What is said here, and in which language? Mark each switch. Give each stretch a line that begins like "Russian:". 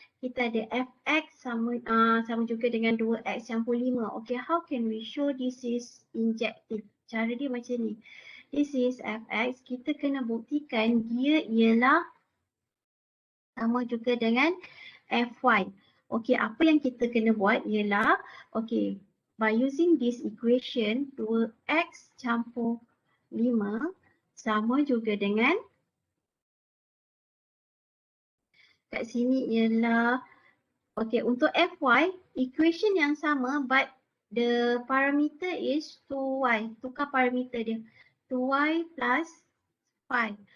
Malay: Kita ada Fx sama juga dengan 2X campur 5.
English: Okay, how can we show this is injective?
Malay: Cara dia macam ni.
English: This is Fx.
Malay: Kita kena buktikan dia ialah sama juga dengan Fy. Okay, apa yang kita kena buat ialah, okay,
English: by using this equation,
Malay: 2x campur 5 sama juga dengan, kat sini ialah, okay, untuk Fy, equation yang sama
English: but the parameter is 2y,
Malay: tukar parameter dia, 2y plus 5.